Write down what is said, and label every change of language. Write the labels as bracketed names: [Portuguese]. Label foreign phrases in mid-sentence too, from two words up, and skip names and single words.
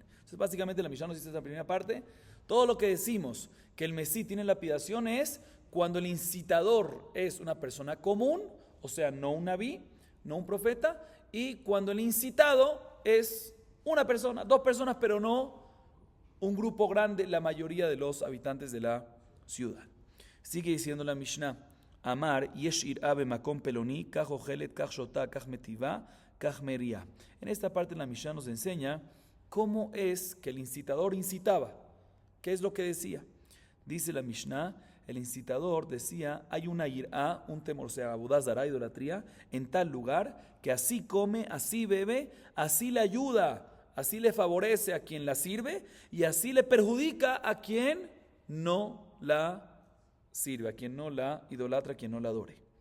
[Spanish] Entonces básicamente la Mishnah nos dice esta primera parte, todo lo que decimos que el Mesí tiene lapidación es cuando el incitador es una persona común, o sea, no un nabí, no un profeta, y cuando el incitado es una persona, dos personas, pero no un grupo grande, la mayoría de los habitantes de la ciudad. Sigue diciendo la Mishnah: [Hebrew] אמר יש יראה במקום פלוני, כך אוכלת, כך שותה, כך מטיבה, כך מריעה. [Spanish] En esta parte la Mishnah nos enseña cómo es que el incitador incitaba. ¿Qué es lo que decía? Dice la Mishnah, el incitador decía, hay una ir'a, un temor, o sea, abudazara, idolatría, en tal lugar, que así come, así bebe, así le ayuda, así le favorece a quien la sirve, y así le perjudica a quien no la sirve, a quien no la idolatra, a quien no la adore.